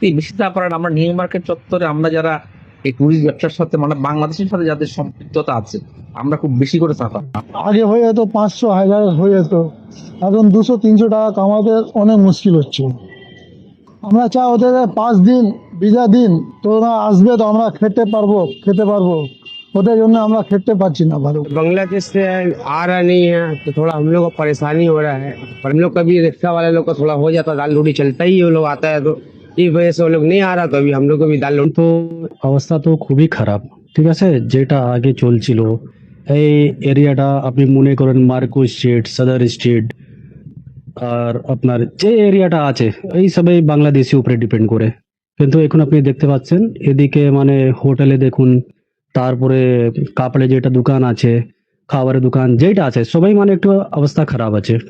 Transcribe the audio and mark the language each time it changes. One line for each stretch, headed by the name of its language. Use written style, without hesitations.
Bangla: বেশি তারপর আমরা নিউ মার্কেট চত্বরে আমরা যারা এই টুরিস্ট ব্যবসার সাথে মানে বাংলাদেশের সাথে যাদের সম্পৃক্ততা আছে, আমরা খুব বেশি করে চাপা। আগে হয়ে যেত 500-1000 হয়ে যেত, এখন 200-300 টাকা কামাতে অনেক মুশকিল হচ্ছে। আমরা চাই ওদের 5 দিন ভিসা দিন, তো ওরা আসবে তো আমরা খেতে পারবো। ওদের জন্য আমরা খেতে পারছি না ভালো।
Hindi: बांग्लादेश से आ रहा नहीं है तो थोड़ा हम लोग को परेशानी हो रहा है। पर हम लोग का भी रिक्शा वाले लोग का थोड़ा हो जाता है, दाल रोटी चलता ही वो लोग आता है, तो इस वजह से वो लोग नहीं आ रहा। तो अभी हम लोग को भी दाल रोटी
Bangla: তো অবস্থা তো খুবই খারাপ। ঠিক আছে, যেটা আগে চলছিল এই এরিয়াটা আপনি মনে করেন মার্কো স্ট্রিট, সদর স্ট্রিট, আর আপনার যে এরিয়াটা আছে এই সবই বাংলাদেশি উপরে ডিপেন্ড করে। কিন্তু এখন আপনি দেখতে পাচ্ছেন এদিকে মানে হোটেলে দেখুন, তারপরে কাপড়ে যেটা দোকান আছে, খাবারের দোকান যেটা আছে, সবাই মানে একটু অবস্থা খারাপ আছে।